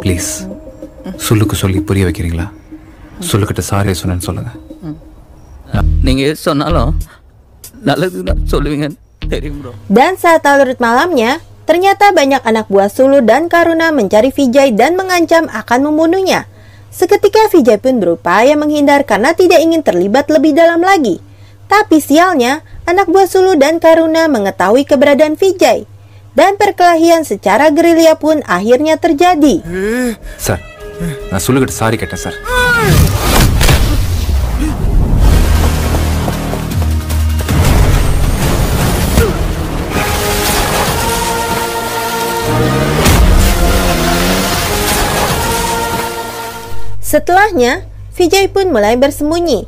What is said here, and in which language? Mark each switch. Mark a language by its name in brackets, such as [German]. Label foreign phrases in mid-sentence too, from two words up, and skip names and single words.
[English] Please, [Tamil] Suluக்கு சொல்லி புரிய வைக்கிறீங்களா? Suluக்கிட்ட சாரி சொன்னேன்னு சொல்லுங்க. நீங்க சொன்னாலும் நல்லதுதான் சொல்லுவீங்க தெரியும் bro. [Indonesian] Dan saat larut malamnya, ternyata banyak anak buah Sulu dan Karuna mencari Vijay dan mengancam akan membunuhnya. Seketika Vijay pun berupaya menghindar karena tidak ingin terlibat lebih dalam lagi. Tapi sialnya, anak buah Sulu dan Karuna mengetahui keberadaan Vijay. Dan perkelahian secara gerilya pun akhirnya terjadi. [English] Sir, [Tamil] நான் Suluக்கிட்ட சாரி கேட்டேன் சார். [Indonesian] Setelahnya, Vijay pun mulai bersembunyi.